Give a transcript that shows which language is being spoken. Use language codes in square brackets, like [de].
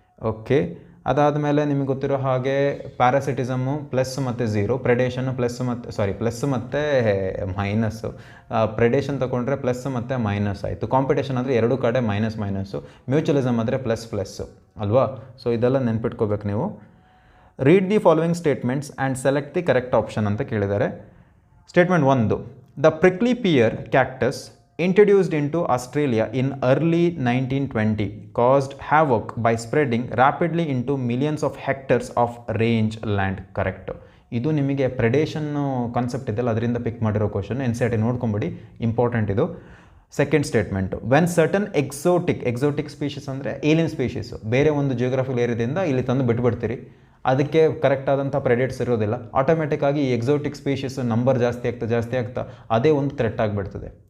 [kn] Okay, ಅದಾದಮೇಲೆ ನಿಮಗೆ ಗೊತ್ತಿರೋ ಹಾಗೆ ಪ್ಯಾರಾಸಿಟಿಸಮು ಪ್ಲಸ್ ಮತ್ತು 0, ಪ್ರೆಡೇಷನ್ನು ಪ್ಲಸ್ ಮತ್ತು ಮೈನಸ್ಸು. ಪ್ರೆಡೇಷನ್ ತೊಗೊಂಡ್ರೆ ಪ್ಲಸ್ ಮತ್ತು ಮೈನಸ್ ಆಯಿತು. ಕಾಂಪಿಟೇಷನ್ ಅಂದರೆ ಎರಡೂ ಕಡೆ ಮೈನಸ್ಸು. ಮ್ಯೂಚುವಲಿಸಮ್ ಆದರೆ ಪ್ಲಸ್ಸು ಅಲ್ವಾ. ಸೊ ಇದೆಲ್ಲ ನೆನ್ಪಿಟ್ಕೋಬೇಕು ನೀವು. [en] Read the following statements and select the correct option ಅಂತ ಕೇಳಿದ್ದಾರೆ. Statement 1, the prickly pear cactus introduced into Australia in early 1920 caused havoc by spreading rapidly into millions of hectares of range land. [kn] Correct. ಇದು ನಿಮಗೆ ಪ್ರೆಡೇಷನ್ concept ಇದೆಯಲ್ಲ ಅದರಿಂದ ಪಿಕ್ ಮಾಡಿರೋ question. NCERT ನೋಡ್ಕೊಂಬಿಡಿ, important ಇದು. Second statement, when certain exotic species ಅಂದರೆ alien species ಬೇರೆ ಒಂದು geographical ಏರಿಯಾದಿಂದ ಇಲ್ಲಿ ತಂದು ಬಿಟ್ಬಿಡ್ತೀರಿ, ಅದಕ್ಕೆ ಕರೆಕ್ಟ್ ಆದಂಥ ಪ್ರೆಡೇಟ್ಸ್ ಇರೋದಿಲ್ಲ, ಆಟೋಮೆಟಿಕ್ಕಾಗಿ ಈ ಎಕ್ಸೋಟಿಕ್ ಸ್ಪೀಷೀಸ್ ನಂಬರ್ ಜಾಸ್ತಿ ಆಗ್ತಾ ಅದೇ ಒಂದು ಥ್ರೆಟ್ ಆಗಿಬಿಡ್ತದೆ.